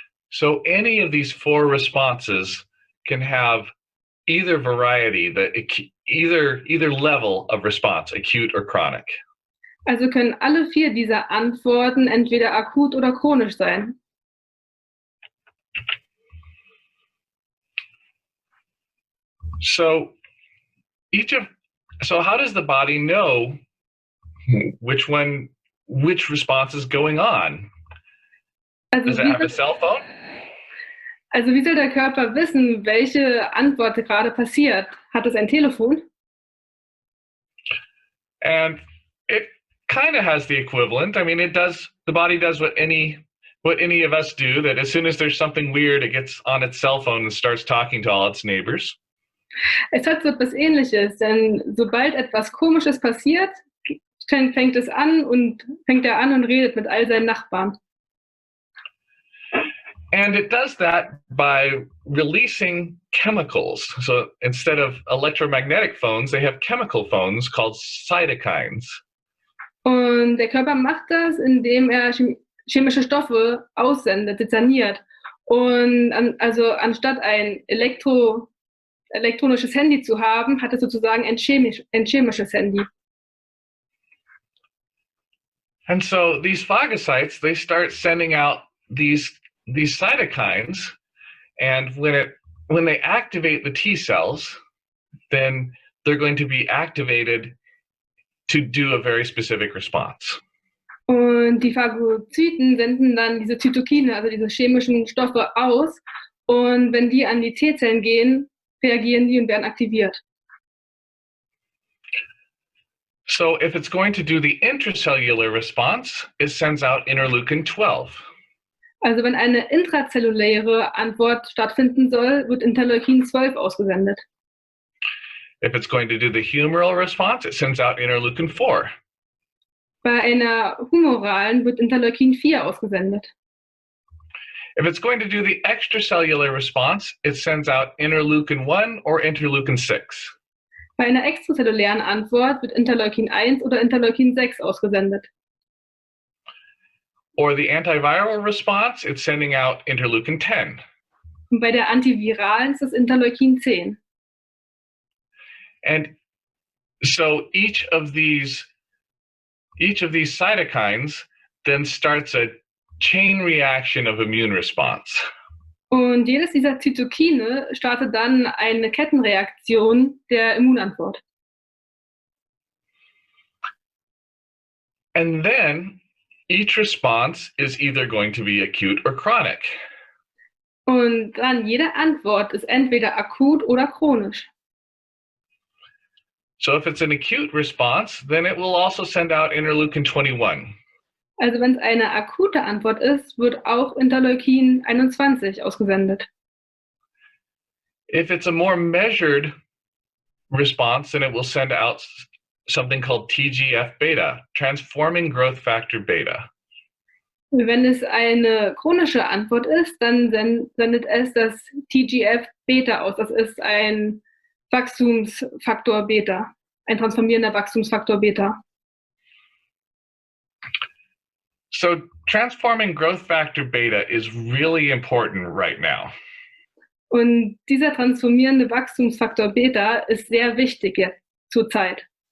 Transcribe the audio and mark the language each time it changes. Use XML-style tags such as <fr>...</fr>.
<en>So any of these 4 responses can have either variety, either level of response, acute or chronic.</en> <de>Also können alle 4 dieser Antworten entweder akut oder chronisch sein.</de> <en>So how does the body know which response is going on?</en> <de>Also</de> <en>Does it have a cell phone?</en> <de>Also wie soll der Körper wissen, welche Antwort gerade passiert? Hat es ein Telefon?</de> <en>And it kind of has the equivalent. I mean, the body does what any of us do, that as soon as there's something weird, it gets on its cell phone and starts talking to all its neighbors.</en> <de>Es hat so etwas Ähnliches, denn sobald etwas Komisches passiert, fängt er an und redet mit all seinen Nachbarn.</de> <en>And it does that by releasing chemicals. So instead of electromagnetic phones, they have chemical phones called cytokines.</en> <de>Und der Körper macht das, indem er chemische Stoffe aussendet, dezerniert. Und also anstatt ein elektronisches Handy zu haben, hat er sozusagen ein chemisches Handy.</de> <en>And so these phagocytes, they start sending out these cytokines, and when they activate the T cells, then they're going to be activated to do a very specific response.</en> <de>Und die Phagozyten senden dann diese Cytokine, also diese chemischen Stoffe aus, und wenn die an die T-Zellen gehen, reagieren die und werden aktiviert.</de> <en>So if it's going to do the intracellular response, it sends out interleukin 12.</en> <de>Also wenn eine intrazelluläre Antwort stattfinden soll, wird Interleukin 12 ausgesendet.</de> <en>If it's going to do the humoral response, it sends out interleukin 4.</en> <de>Bei einer humoralen wird Interleukin 4 ausgesendet.</de> <en>If it's going to do the extracellular response, it sends out interleukin 1 or interleukin 6.</en> <de>Bei einer extrazellulären Antwort wird Interleukin 1 oder Interleukin 6 ausgesendet.</de> <en>Or the antiviral response, it's sending out interleukin 10.</en> <de>Und bei der antiviralen ist es Interleukin 10.</de> <en>And so each of these cytokines then starts a chain reaction of immune response.</en> <de>Und jedes dieser Cytokine startet dann eine Kettenreaktion der Immunantwort.</de> <en>And then each response is either going to be acute or chronic.</en> <de>Und dann jede Antwort ist entweder akut oder chronisch.</de> <en>So if it's an acute response, then it will also send out interleukin 21.</en> <de>Also wenn es eine akute Antwort ist, wird auch Interleukin 21 ausgesendet.</de> <en>If it's a more measured response, then it will send out something called TGF-beta, transforming growth factor beta.</en> <de>Wenn es eine chronische Antwort ist, dann sendet es das TGF-beta aus. Das ist ein Wachstumsfaktor Beta, ein transformierender Wachstumsfaktor Beta.</de> <en>So transforming growth factor beta is really important right now.</en> <de>Und dieser transformierende Wachstumsfaktor Beta ist sehr wichtig jetzt zur Zeit.</de>